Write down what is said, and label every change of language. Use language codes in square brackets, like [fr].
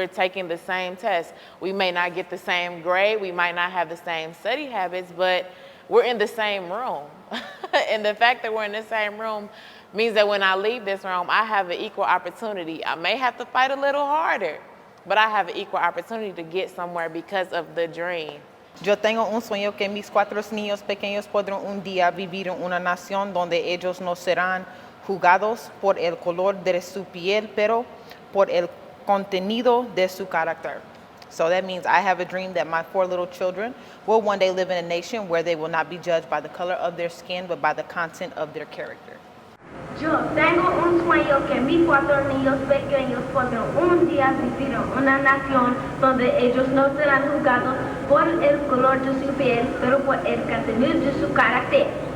[en] We're taking the same test. We may not get the same grade, we might not have the same study habits, but we're in the same room. And the fact that we're in the same room means that when I leave this room, I have an equal opportunity. I may have to fight a little harder, but I have an equal opportunity to get somewhere because of the dream. [es] Yo tengo un sueño que mis 4 niños pequeños podrán un día vivir en una nación donde ellos no serán juzgados por el color de su piel, pero por el contenido de su carácter. [en] So that means I have a dream that my 4 little children will one day live in a nation where they will not be judged by the color of their skin, but by the content of their character. [es] Yo tengo un sueño que mis 4 niños pequeños podrán un día vivir en una nación donde ellos no serán juzgados por el color de su piel, pero por el contenido de su carácter.